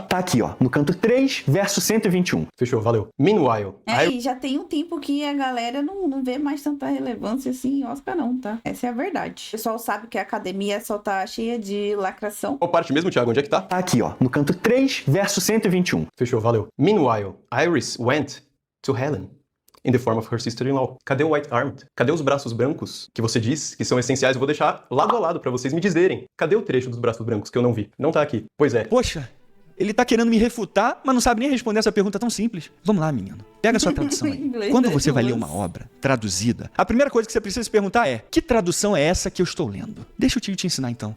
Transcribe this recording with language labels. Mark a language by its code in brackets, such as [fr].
[pt] Tá aqui, ó, no canto 3, verso 121. Fechou, valeu. [en] Meanwhile, [pt] E já tem um tempo que a galera não vê mais tanta relevância assim em Oscar, não, tá? Essa é a verdade. O pessoal sabe que a academia só tá cheia de lacração. Qual parte mesmo, Thiago? Onde é que tá? Tá aqui, ó, no canto 3, verso 121. Fechou, valeu. [en] Meanwhile, Iris went to Helen in the form of her sister-in-law. [pt] Cadê o White Armed? Cadê os braços brancos que você diz que são essenciais? Eu vou deixar lado a lado pra vocês me dizerem. Cadê o trecho dos braços brancos que eu não vi? Não tá aqui. Pois é. Poxa, ele tá querendo me refutar, mas não sabe nem responder essa pergunta tão simples. Vamos lá, menino. Pega a sua tradução aí. Quando você vai ler uma obra traduzida, a primeira coisa que você precisa se perguntar é: que tradução é essa que eu estou lendo? Deixa o tio te ensinar então.